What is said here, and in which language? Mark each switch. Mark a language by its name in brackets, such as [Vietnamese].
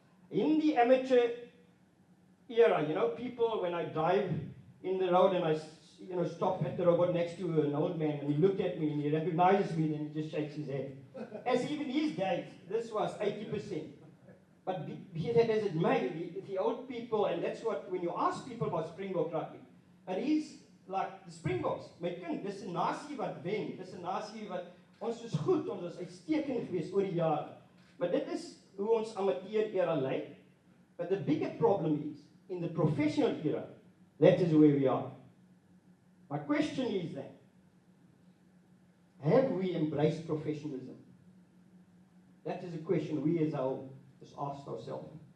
[English] In the amateur era, you know, people, when I drive in the road and I stop at the robot next to an old man and he looked at me and he recognizes me and he just shakes his head. As even his days, this was 80%. But be that as it may, the old people, and that's what, when you ask people about Springbok rugby, it is like the Springboks. [Afrikaans] My kind, dis 'n nasie wat wen, dis 'n nasie wat, ons is goed, ons is uitstekend geweest oor die jare. Maar dit is hoe ons amateur era lyk. [English] But the bigger problem is, in the professional era, that is where we are. My question is then, have we embraced professionalism? That is a question we as a whole just asked ourselves.